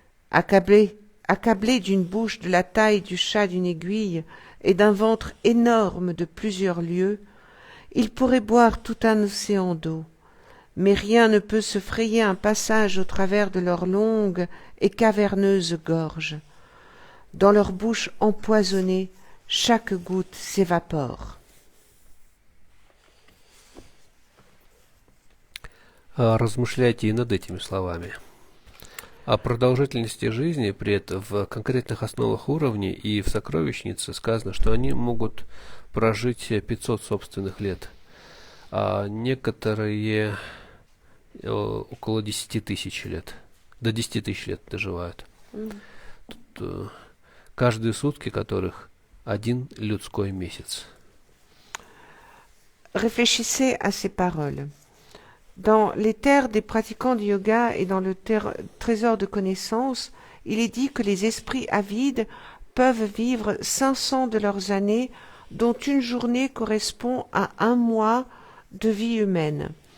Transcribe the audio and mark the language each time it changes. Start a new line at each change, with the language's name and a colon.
French: Accablés d'une bouche de la taille du chat d'une aiguille et d'un ventre énorme de plusieurs lieues, ils pourraient boire tout un océan d'eau, mais rien ne peut se frayer un passage au travers de leurs longues et caverneuses gorges. Dans leur bouche empoisonnée, chaque goutte s'évapore.
Russian: Размышляйте и над этими словами. О продолжительности жизни в конкретных основах уровней и в сокровищнице сказано, что они могут прожить 500 собственных лет, а некоторые около 10 тысяч лет. До 10 тысяч лет доживают. Тут, каждые сутки которых один людской месяц.
French: Réfléchissez à ces paroles. Dans les terres des pratiquants du yoga et dans le trésor de connaissances, il est dit que les esprits avides peuvent vivre 500 de leurs années, dont une journée correspond à un mois de vie humaine.